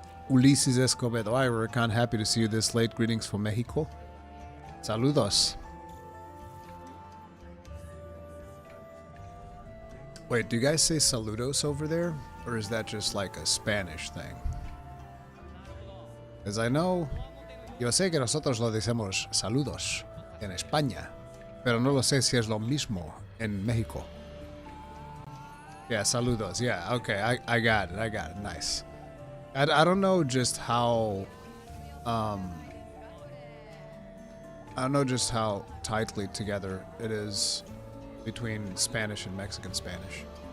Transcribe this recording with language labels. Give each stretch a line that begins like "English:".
English: Ulises Escobedo. Hi, Rurikhan. Happy to see you this late. Greetings from Mexico. Saludos. Wait, do you guys say saludos over there? Or is that just like a Spanish thing? Because I know...
Spanish: Yo sé que nosotros lo decimos saludos en España. Pero no lo sé si es lo mismo en México.
English: Yeah, saludos. Yeah, okay, I got it. I got it. Nice. I don't know just how... I don't know just how tightly together it is between Spanish and Mexican Spanish.